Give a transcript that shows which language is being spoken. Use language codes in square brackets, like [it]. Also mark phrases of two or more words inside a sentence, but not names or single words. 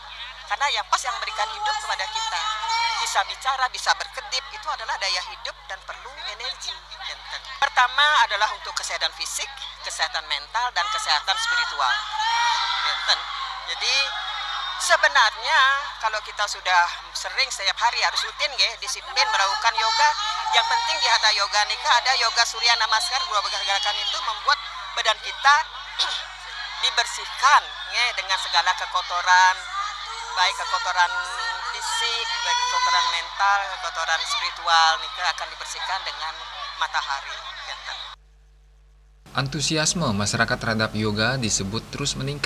[id] Karena yang pas yang memberikan hidup kepada kita, bisa bicara, bisa berkedip, itu adalah daya hidup dan perlu energi. Pertama adalah untuk kesehatan fisik, kesehatan mental, dan kesehatan spiritual. Jadi sebenarnya kalau kita sudah sering setiap hari harus rutin disiplin melakukan yoga. Yang penting di hatha yoga nika ada yoga Surya Namaskar, dua gerakan itu membuat badan kita dibersihkan dengan segala kekotoran, baik kekotoran fisik, baik kekotoran mental, kekotoran spiritual, nika akan dibersihkan dengan matahari. Antusiasme masyarakat terhadap yoga disebut terus meningkat.